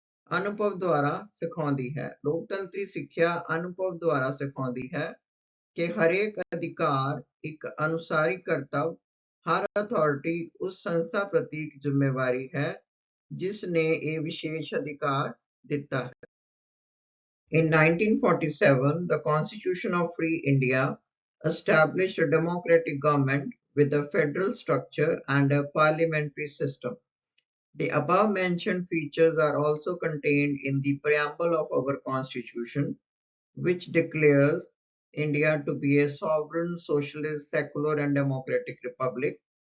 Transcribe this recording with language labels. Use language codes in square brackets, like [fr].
[pa] ਅਨੁਭਵ ਦੁਆਰਾ ਸਿਖਾਉਂਦੀ ਹੈ। ਲੋਕਤੰਤਰੀ ਸਿੱਖਿਆ ਅਨੁਭਵ ਦੁਆਰਾ ਸਿਖਾਉਂਦੀ ਹੈ ਕਿ ਹਰੇਕ ਅਧਿਕਾਰ ਇੱਕ ਅਨੁਸਾਰੀ ਕਰਤੱਵ, ਹਰ ਅਥਾਰਟੀ ਉਸ ਸੰਸਥਾ ਪ੍ਰਤੀ ਇੱਕ ਜ਼ਿੰਮੇਵਾਰੀ ਹੈ ਜਿਸ ਨੇ ਇਹ ਵਿਸ਼ੇਸ਼ ਅਧਿਕਾਰ ਦਿੱਤਾ ਹੈ। [en] In 1947, the Constitution of Free India established a democratic government with a federal structure and a parliamentary system. The above-mentioned features are also contained in the preamble of our Constitution, which declares India to be a sovereign, socialist, secular, and democratic republic.